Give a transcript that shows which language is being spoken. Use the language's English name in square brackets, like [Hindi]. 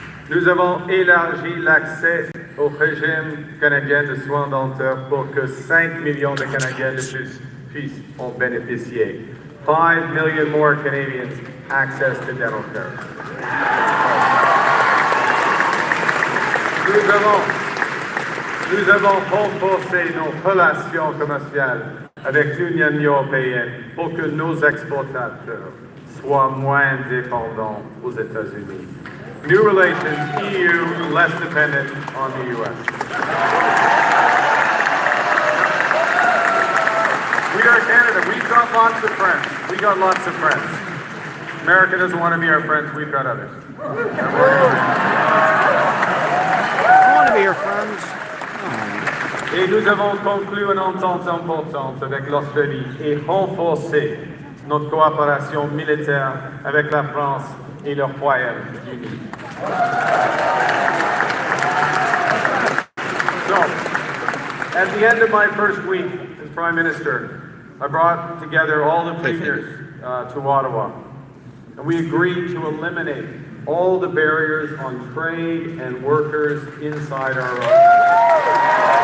[French] Nous avons élargi l'accès au régime canadien de soins dentaires pour que 5 millions de Canadiens de plus puissent en bénéficier. [English] 5 million more Canadians access to dental care. [French] Nous avons renforcé nos relations commerciales avec l'Union européenne pour que nos exportateurs soient moins dépendants aux États-Unis. [English] New relations, EU, less dependent on the U.S. We are Canada. We've got lots of friends. We got lots of friends. America doesn't want to be our friends. We've got others. I want to be your friends. [French] Et nous avons conclu une entente importante avec l'Australie et renforcé notre coopération militaire avec la France et le Royaume-Uni. [English] So, at the end of my first week as Prime Minister, I brought together all the premiers to Ottawa, and we agreed to eliminate all the barriers on trade and workers inside our own.